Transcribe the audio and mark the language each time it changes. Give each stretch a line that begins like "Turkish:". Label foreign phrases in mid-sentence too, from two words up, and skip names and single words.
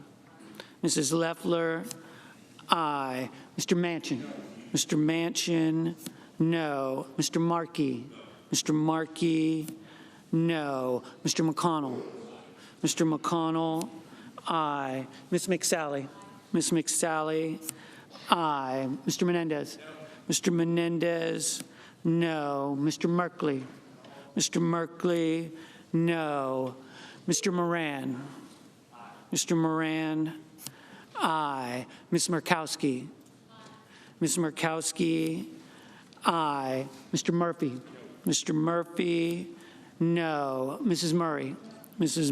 English: Mrs. Loeffler, aye. Mr. Manchin. Mr. Manchin, no. Mr. Markey. Mr. Markey, no. Mr. McConnell. Mr. McConnell, aye. Ms. McSally. Ms. McSally, aye. Mr. Menendez. Mr. Menendez, no. Mr. Merkley. Mr. Merkley, no. Mr. Moran. Mr. Moran, aye. Ms. Murkowski. Ms. Murkowski, aye. Mr. Murphy. Mr. Murphy, no. Mrs. Murray. Mrs.